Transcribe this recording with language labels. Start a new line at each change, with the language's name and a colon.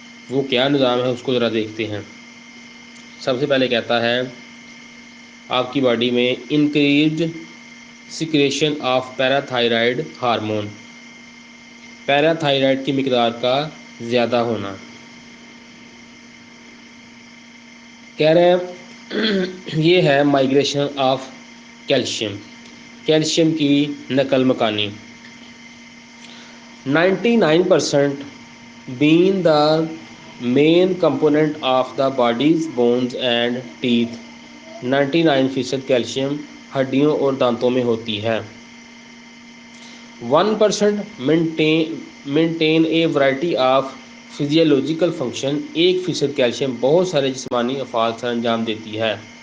Urdu: وہ کیا نظام ہے اس کو ذرا دیکھتے ہیں. سب سے پہلے کہتا ہے آپ کی باڈی میں
English: increased secretion of parathyroid hormone,
Urdu: پیراتھائرائڈ کی مقدار کا زیادہ ہونا. کہہ رہے ہیں یہ ہے
English: migration of calcium,
Urdu: کیلشیم کی نقل مکانی.
English: 99% being the main component of the body's bones and teeth.
Urdu: 99% calcium ہڈیوں اور دانتوں میں ہوتی ہے.
English: 1% maintain a variety of physiological function.
Urdu: 1% calcium بہت سارے جسمانی افعال سر انجام دیتی ہے.